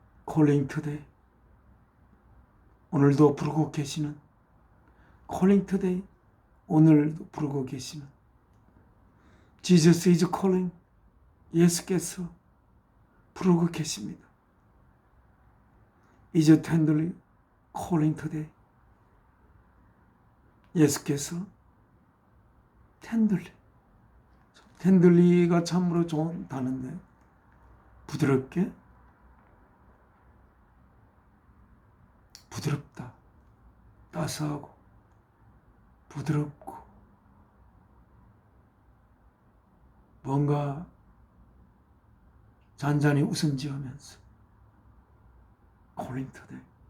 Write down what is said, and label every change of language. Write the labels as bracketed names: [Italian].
[English] Calling today. [Korean] 오늘도 부르고 계시는 [English] Calling today. [Korean] 오늘도 부르고 계시는 [English] Jesus is calling. [Korean] 예수께서 부르고 계십니다. [English] is tenderly calling today. [Korean] 예수께서 tenderly. tenderly가 참으로 좋은 단어인데 부드럽게, 부드럽다, 따스하고 부드럽고 뭔가 잔잔히 웃음 지으면서 [English] calling today.